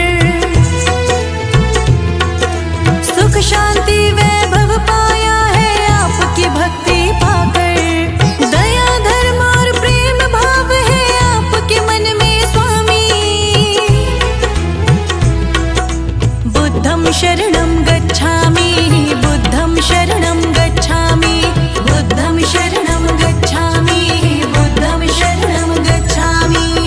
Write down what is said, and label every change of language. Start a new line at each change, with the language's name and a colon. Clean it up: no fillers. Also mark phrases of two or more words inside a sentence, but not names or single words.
Hindi: सुख शांति वैभव पाया है आपकी भक्ति पाकर। दया धर्म और प्रेम भाव है आपके मन में स्वामी।
Pali: बुद्धं शरणं गच्छामि, बुद्धं शरणं गच्छामि, बुद्धं शरणं गच्छामि, बुद्धं शरणं गच्छामि।